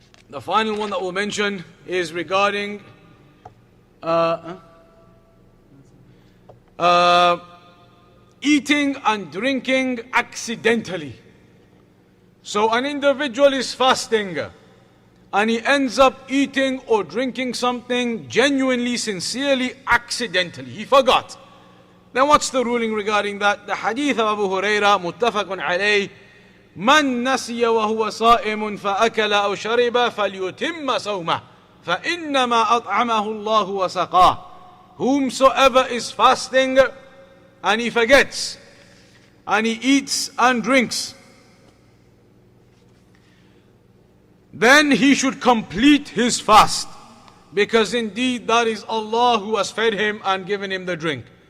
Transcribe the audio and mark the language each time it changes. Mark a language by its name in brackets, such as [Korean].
[English] The final one that we'll mention is regarding eating and drinking accidentally. So an individual is fasting and he ends up eating or drinking something genuinely, sincerely, accidentally. He forgot. Then what's the ruling regarding that? The hadith of Abu Hurairah, [Arabic] muttafaqun alayh, من نسي وهو صائم فأكل أو شرب فليتم صومه فإنما أطعمه الله وسقاه. [English] Whomsoever is fasting and he forgets and he eats and drinks, then he should complete his fast, because indeed that is Allah who has fed him and given him the drink.